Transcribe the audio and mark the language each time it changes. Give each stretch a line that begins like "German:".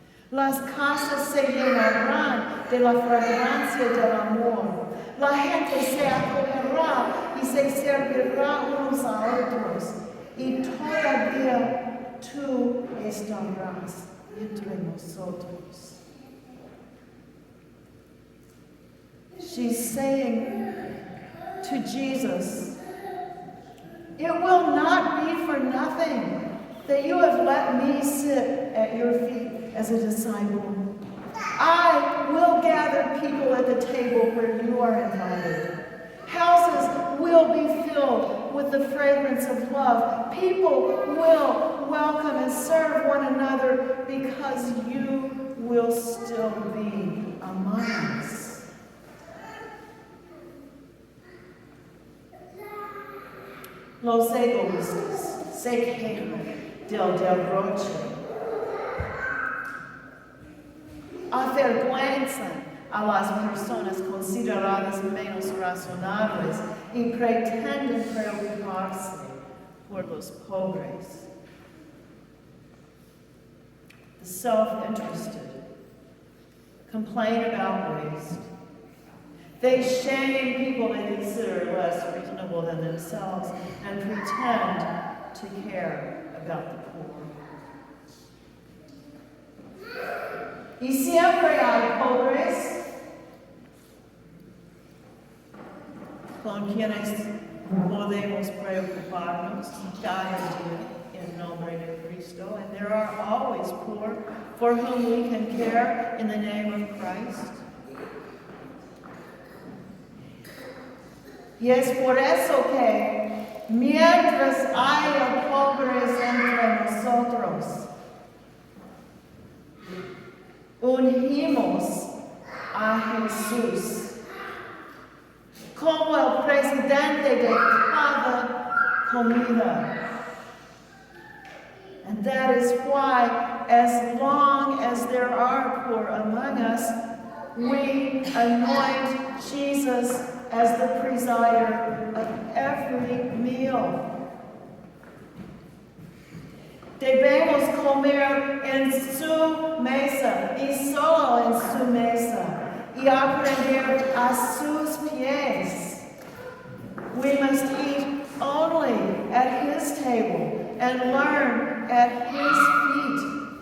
Spanish: Las casas se llenarán de la fragancia del amor. La gente se acogerá y se servirá unos a otros. Y todavía tú estarás entre nosotros.
English: She's saying to Jesus, it will not be for nothing that you have let me sit at your feet as a disciple. I will gather people at the table where you are invited. Houses will be filled with the fragrance of love. People will welcome and serve one another because you will still be among us.
Spanish: Los egoístas se quejan del derroche, avergüenzan a las personas consideradas menos razonables y pretenden preocuparse por los pobres.
English: The self-interested complain about waste. They shame people they consider less reasonable than themselves and pretend to care about the poor.
Spanish: Y siempre hay pobres con quienes podemos preocuparnos cada día en nombre de Cristo.
English: And there are always poor for whom we can care in the name of Christ.
Spanish: Y es por eso que mientras haya pobres entre nosotros, ungimos a Jesús como el presidente de cada comunidad.
English: And that is why, as long as there are poor among us, we anoint Jesus as the presider of every meal.
Spanish: Debemos comer en su mesa y solo en su mesa y aprender a sus pies.
English: We must eat only at his table and learn at his feet.